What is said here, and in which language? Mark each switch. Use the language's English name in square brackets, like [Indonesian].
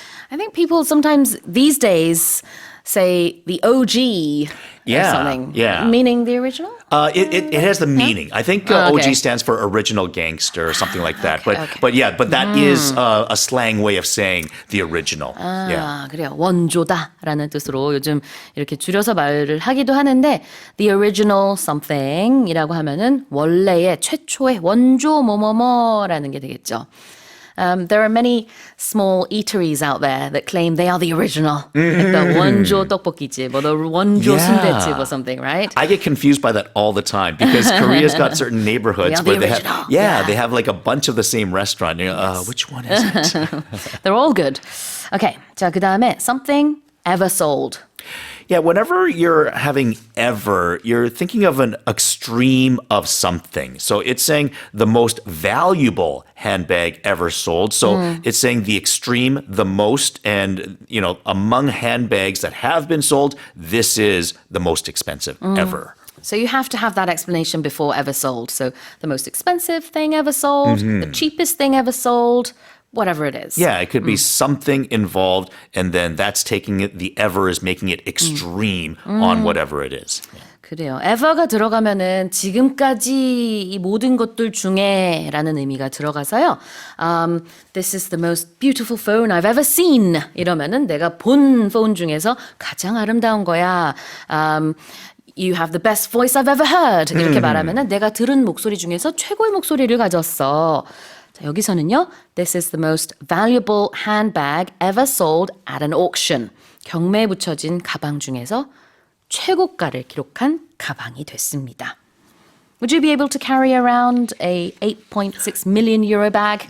[English] I think people sometimes these days say the OG or something. Yeah. Meaning the original? It has the meaning. I think OG stands for original gangster or something like that. But that is a slang way of saying the original. [Korean] 그래요. 원조다라는 뜻으로 요즘 이렇게 줄여서 말을 하기도 하는데 [English] the original something [Korean] 이라고 하면은 원래의 최초의 원조 뭐뭐뭐라는 게 되겠죠. [English] There are many small eateries out there that claim they are the original. Like the [Korean] 원조 떡볶이집 [English] or the [Korean] 원조 순대집 [English] or something, right? I get confused by that all the time because Korea's got certain neighborhoods where they have, they have like a bunch of the same restaurant. Which one is it? They're all good. Okay, [Korean] 자, 그 다음에 [English] something ever sold. Yeah, whenever you're having ever, you're thinking of an extreme of something. So it's saying the most valuable handbag ever sold. So it's saying the extreme, the most, and, among handbags that have been sold, this is the most expensive ever. So you have to have that explanation before ever sold. So the most expensive thing ever sold, the cheapest thing ever sold, whatever it is. Yeah, it could be something involved, and then that's taking it, the ever is making it extreme on whatever it is. [Korean] 그래요. ever가 들어가면은 지금까지 이 모든 것들 중에라는 의미가 들어가서요. [English] This is the most beautiful phone I've ever seen. [Korean] 이러면은 내가 본 폰 중에서 가장 아름다운 거야. [English] You have the best voice I've ever heard. [Korean] 이렇게 말하면은 내가 들은 목소리 중에서 최고의 목소리를 가졌어. 자, 여기서는요. [English] This is the most valuable handbag ever sold at an auction. [Korean] 경매에 붙여진 가방 중에서 최고가를 기록한 가방이 됐습니다. [English] Would you be able to carry around a 8.6 million euro bag?